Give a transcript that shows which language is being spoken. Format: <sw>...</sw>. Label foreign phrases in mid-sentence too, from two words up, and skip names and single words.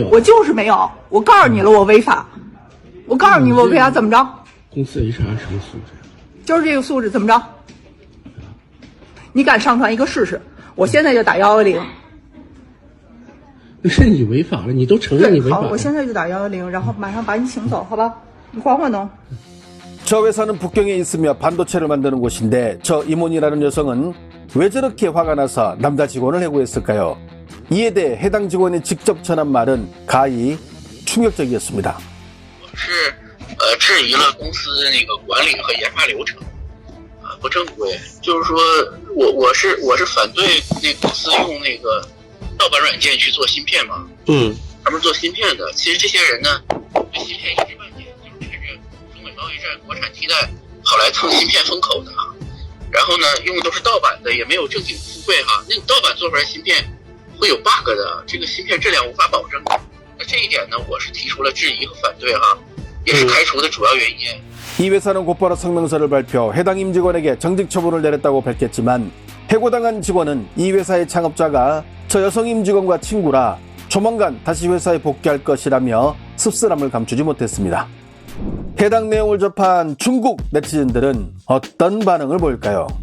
<zh>我就是没有，我告诉你了，我违法。我告诉你，我违法怎么着？公司 HR 什么素质？就是这个素质，怎么着？你敢上传一个试试？我现在就打110。那是你违法了，你都承认你违法好，了。我现在就打110，然后马上把你请走，好吧？你缓缓弄。</zh> <ko>저 회사는 북경에 있으며 반도체를 만드는 곳인데 저 임원이라는 여성은 왜 저렇게 화가 나서 남자 직원을 해고했을까요? 이에 대해 해당 직원이 직접 전한 말은 가히 충격적이었습니다.</ko> <zh>是质疑了公司那个管理和研发流程不正规，就是说我是反对那公司用那个盗版软件去做芯片嘛。他们是做芯片的，其实这些人呢对芯片一知半解，就是趁着中美贸易战国产替代跑来蹭芯片风口的啊。然后呢用的都是盗版的，也没有正经富贵哈。那你盗版做出来芯片会有 bug 的，这个芯片质量无法保证。那这一点呢，我是提出了质疑和反对哈。也是开除的主要原因。</zh> <ko>이 회사는 곧바로 성명서를 발표, 해당 임직원에게 정직 처분을 내렸다고 밝혔지만 해고당한 직원은 이 회사의 창업자가 저 여성 임직원과 친구라 조만간 다시 회사에 복귀할 것이라며 씁쓸함을 감추지 못했습니다. 해당 내용을 접한 중국 네티즌들은 어떤 반응을 보일까요?</ko>